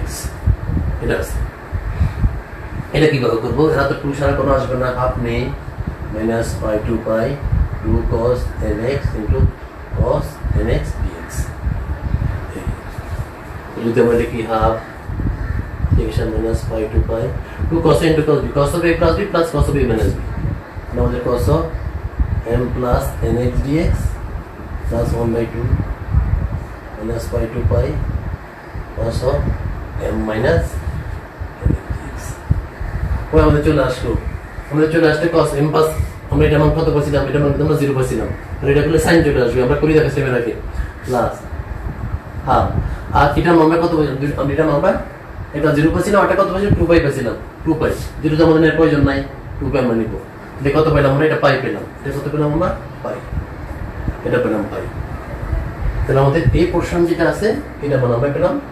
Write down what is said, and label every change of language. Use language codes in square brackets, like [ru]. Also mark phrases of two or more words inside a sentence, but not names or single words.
[bn] এটা আছে, এটা কিভাবে করবো, এরা তো 2 ছাড়া কোনো আসবে না, আপনি [en] minus pi to pi 2 cos nx into cos nx dx. [bn] যদি আমরা লিখি [en] half equation minus pi to pi 2 cos into cos b, cos of a plus b plus cos of a minus b, [bn] আমাদের [en] cos of m plus nx dx plus 1/2 minus pi to pi cos of m minus nx dx [bn] ওই আমাদের চলে আসলো [en] cos m plus [bn] আমরা এটা মান কত পাইছিলাম, এটা মান আমরা 0 পাইছিলাম, আর এটা করলে sin চলে আসবে, আমরা করি দেখাচ্ছি এর আগে [en] plus half, [bn] আর এটা আমরা কত পাইছিলাম, আমরা এটা আমরা এটা 0 পাইছিলাম, এটা কত পাইছিলাম 2 পাই পাইছিলাম, 2 পাই, 0 তো আমাদের প্রয়োজন নাই, 2 পাই আমরা নিব, এটা কত পেলাম আমরা, এটা পাই পেলাম, এটা কত পেলাম আমরা পাই, এটা পেলাম পাই, তাহলে আমাদের এই পোরশন যেটা আছে এটা মান আমরা পেলাম